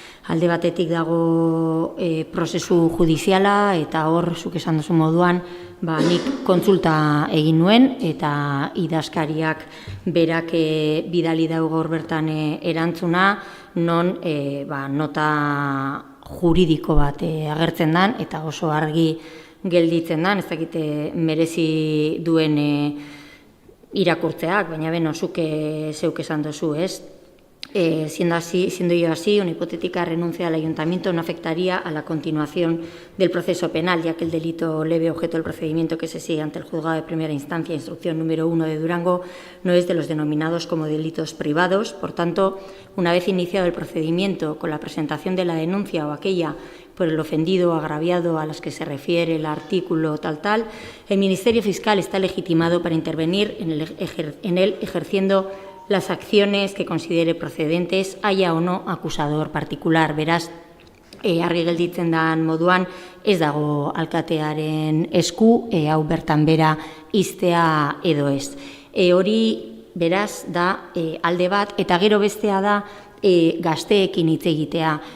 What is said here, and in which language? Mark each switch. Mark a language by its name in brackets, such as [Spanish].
[Basque] Alde batetik dago prozesu judiziala eta hor, zuk esan duzu moduan, nik kontsulta egin nuen eta idazkariak berak bidali dago gaur bertan erantzuna, non nota juridiko bat agertzen dan eta oso argi gelditzen dan, ez dakite merezi duen irakurtzeak, baina beno, zuk zeuk esan duzu, ez? [Spanish] Siendo yo así, una hipotética renuncia al ayuntamiento no afectaría a la continuación del proceso penal, ya que el delito leve objeto del procedimiento que se sigue ante el juzgado de primera instancia, instrucción número 1 de Durango, no es de los denominados como delitos privados. Por tanto, una vez iniciado el procedimiento con la presentación de la denuncia o aquella por el ofendido o agraviado a las que se refiere el artículo tal, el Ministerio Fiscal está legitimado para intervenir en él ejerciendo las acciones que considere procedentes, haya o no acusador particular. [Basque] Beraz, argi gelditzen dan moduan, ez dago alkatearen esku, hau bertan bera iztea edo ez. Hori, beraz, da alde bat, eta gero bestea da gazteekin hitz egitea.